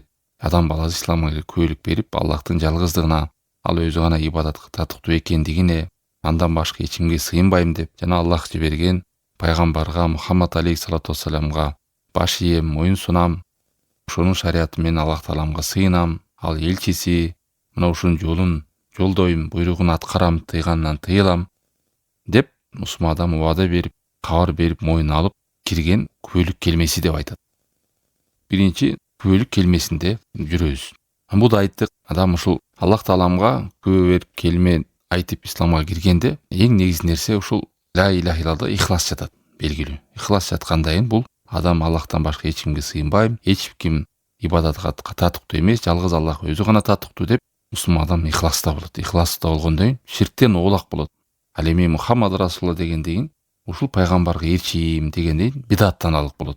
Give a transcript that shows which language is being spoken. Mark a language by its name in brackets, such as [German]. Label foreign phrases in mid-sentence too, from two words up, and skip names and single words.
[Kyrgyz] Адам баласы исламга күбөлүк берип, Аллахтын жалгыздыгына, ал өзү гана ибадатка татыктуу экендигине, андан башка эч кимге сыйынбайм деп, жана Аллах жиберген пайгамбарга Мухаммад [Arabic] عليه الصلاة والسلام [Kyrgyz] баш ийем, моюн сунам, ошонун шариаты менен Аллах Тааламга сыйынам, ал элчиси, мына ушунун жолун жолдойм, буйругун аткарам, тыйганынан тыйылам деп мусулман адам убада берип, кабар берип, моюн алып кирген күбөлүк келмеси деп айтат. Биринчи күбөлүк келмесинде жүрөбүз. Буда айттык, адам ушул Аллах Тааламга күбө берип келме айтып исламга киргенде эң негизги нерсе ушул [Arabic] لا إله إلا الله [Kyrgyz] ихлас жатат, белгилүү. Ихлас жаткандан кийин бул адам Аллахтан башка эч кимге сыйынбайм, эч ким ибадатка татыктуу эмес, жалгыз Аллах өзү гана татыктуу деп мусулман адам ихласта болот. Ихласта болгондон кийин ширктен оолак болот. Ал эми [Arabic] محمد رسول الله [Kyrgyz] дегенден кийин ушул пайгамбарга ээрчийм дегенден кийин бидаттан алык болот.